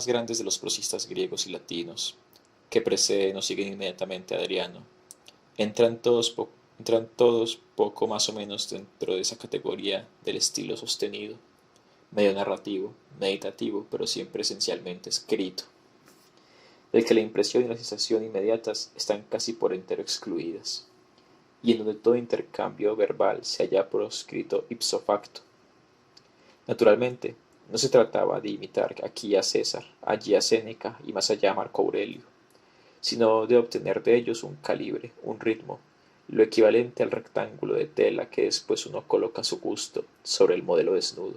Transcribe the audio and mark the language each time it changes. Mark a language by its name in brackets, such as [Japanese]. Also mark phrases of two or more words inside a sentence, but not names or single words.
[Spanish] grandes de los prosistas griegos y latinos, que preceden o siguen inmediatamente a Adriano, entran todos poco más o menos dentro de esa categoría del estilo sostenido, medio narrativo, meditativo, pero siempre esencialmente escrito, del que la impresión y la sensación inmediatas están casi por entero excluidas, y en donde todo intercambio verbal se halla proscrito [Latin] ipso facto. [Spanish] Naturalmente, no se trataba de imitar aquí a César, allí a Séneca y más allá a Marco Aurelio, sino de obtener de ellos un calibre, un ritmo, lo equivalente al rectángulo de tela que después uno coloca a su gusto sobre el modelo desnudo.